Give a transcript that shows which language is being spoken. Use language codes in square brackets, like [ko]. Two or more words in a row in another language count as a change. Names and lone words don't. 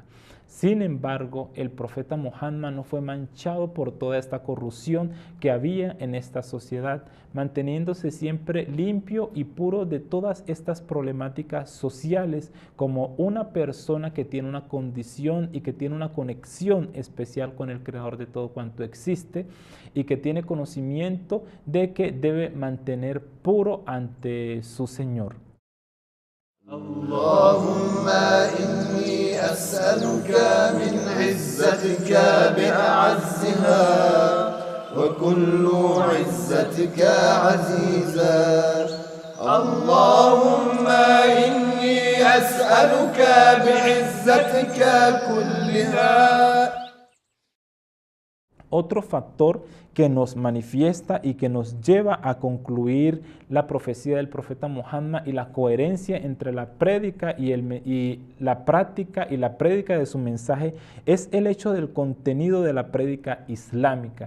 [es] Sin embargo, el profeta Muhammad no fue manchado por toda esta corrupción que había en esta sociedad, manteniéndose siempre limpio y puro de todas estas problemáticas sociales, como una persona que tiene una condición y que tiene una conexión especial con el Creador de todo cuanto existe y que tiene conocimiento de que debe mantener puro ante su Señor. [ar] اللهم إني أسألك من عزتك بأعزها وكل عزتك عزيزا اللهم إني أسألك بعزتك كلها. [es] Otro factor que nos manifiesta y que nos lleva a concluir la profecía del profeta Muhammad y la coherencia entre la prédica y la práctica y la prédica de su mensaje es el hecho del contenido de la prédica islámica.